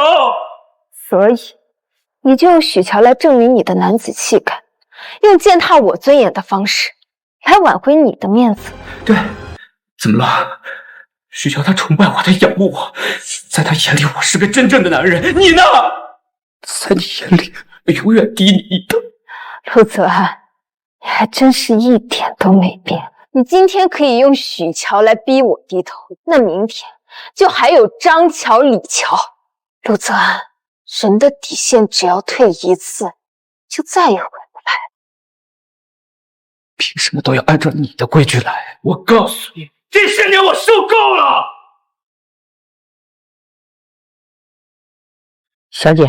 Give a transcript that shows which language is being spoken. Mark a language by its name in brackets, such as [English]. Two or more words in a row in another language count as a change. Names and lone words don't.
[Chinese] 所以，你就用許喬來證明你的男子氣概，用踐踏我尊嚴的方式來挽回你的面子。對，怎麼了？許喬他崇拜我，他仰慕我，在他眼裡我是個真正的男人。你呢？在你眼裡我永遠低你一等。陸澤安，你還真是一點都沒變。你今天可以用許喬來逼我低頭，那明天就還有張喬、李喬。陸澤安，人的底線只要退一次，就再也回不來。憑什麼都要按照你的規矩來？我告訴你，這些年我受夠了。小姐，